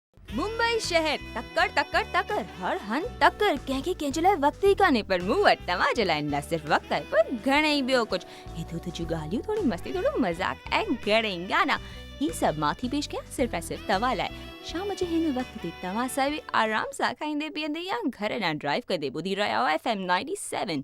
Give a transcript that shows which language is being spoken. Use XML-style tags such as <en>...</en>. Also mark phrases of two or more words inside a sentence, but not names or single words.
<sd>मुंबई शहर तक्कर तक्कर तक्कर हर हन तक्कर कंहिंखे कंहिंजे लाइ वक़्तु ई कान्हे पर मूं वटि तव्हांजे लाइ न सिर्फ़ु वक़्तु आहे पर घणेई ॿियो कुझु हिते हुते जूं ॻाल्हियूं थोरी मस्ती थोरो मज़ाक ऐं घणेई गाना ही सभु मां थी पेश कयां सिर्फ़ु ऐं सिर्फ़ु तव्हां लाइ शाम जे हिन वक़्त ते तव्हां सां बि आराम सां खाईंदे पीअंदे या घर ॾांहुं ड्राइव कंदे ॿुधी रहिया आहियो FM 97।</sd>